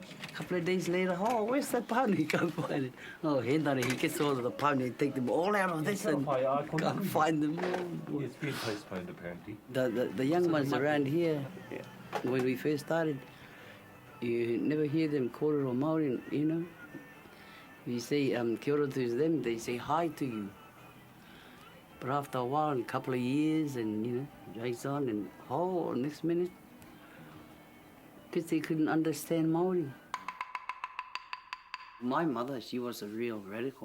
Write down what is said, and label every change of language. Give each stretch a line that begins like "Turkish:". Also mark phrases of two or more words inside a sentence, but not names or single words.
English: A couple of days later, oh, where's that pāuni? Go find it. Oh, Hendare, he gets all of the pāuni and take them all out of this and can't find them all. It's been postponed, apparently. The young ones around here, when we first started, you never hear them
Māori: kōrero Māori,
English: You say
Māori: kia ora
English: to them, they say hi to you. But after a while, a couple of years, and, drags on, and next minute, because they couldn't understand Māori. My mother, she was a real radical.